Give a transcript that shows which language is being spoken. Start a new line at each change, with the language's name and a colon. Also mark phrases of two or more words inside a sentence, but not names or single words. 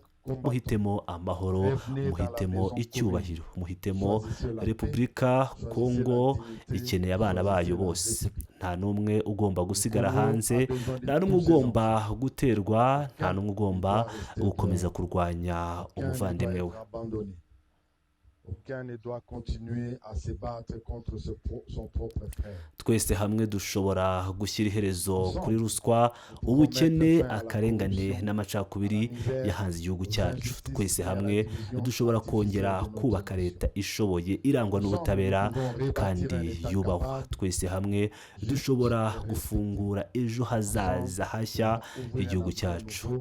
Kinyarwanda: muhitemo amahoro, muhitemo icyubahiro, muhitemo repubulika kongo ikeneye abana bayo bose. Nta n'umwe ugomba gusigara hanze, nta n'umwe ugomba guterwa, nta n'umwe ugomba gukomeza kurwanya umuvandimwe we.
French: Aucun ne doit continuer à se battre contre son propre frère.
Kinyarwanda: Twese hamwe dushobora gushyira iherezo kuri ruswa, ubukene, akarengane n'amacakubiri yahanze igihugu cyacu. Twese hamwe dushobora kongera kubaka leta ishoboye, irangwa n'ubutabera kandi yubahwa. Twese hamwe dushobora gufungura ejo hazaza hashya igihugu cyacu.